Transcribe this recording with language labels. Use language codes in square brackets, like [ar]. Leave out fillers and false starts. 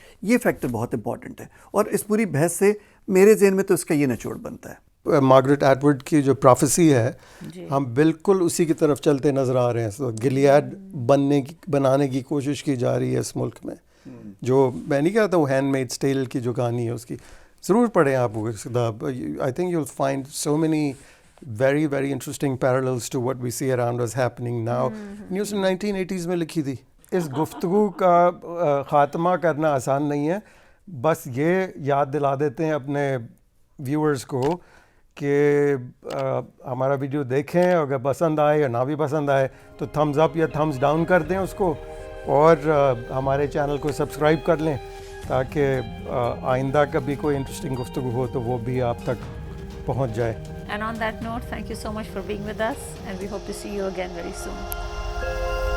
[ur] یہ فیکٹر بہت امپورٹنٹ ہے اور اس پوری بحث سے میرے ذہن میں تو اس کا یہ نچوڑ بنتا ہے. مارگریٹ ایٹورڈ کی جو پروفیسی ہے ہم بالکل اسی کی طرف چلتے نظر آ رہے ہیں. تو گلیاد بنانے کی کوشش کی جا رہی ہے اس ملک میں. جو میں نہیں کہتا وہ ہینڈ میڈ ٹیل کی جو کہانی ہے اس کی ضرور پڑھیں آپ وہ کتاب. [en] I think you will find so many very very interesting parallels to what we see around us happening now. [ur] News 1980s میں لکھی تھی. اس گفتگو کا خاتمہ کرنا آسان نہیں ہے. بس یہ یاد دلا دیتے ہیں اپنے ویورز کو کہ ہمارا ویڈیو دیکھیں, اگر پسند آئے یا نہ بھی پسند آئے تو تھمز اپ یا تھمز ڈاؤن کر دیں اس کو, اور ہمارے چینل کو سبسکرائب کر لیں تاکہ آئندہ کبھی کوئی انٹرسٹنگ گفتگو ہو تو وہ بھی آپ تک پہنچ جائے. [en] And on that note, thank you so much for being with us, and we hope to see you again very soon.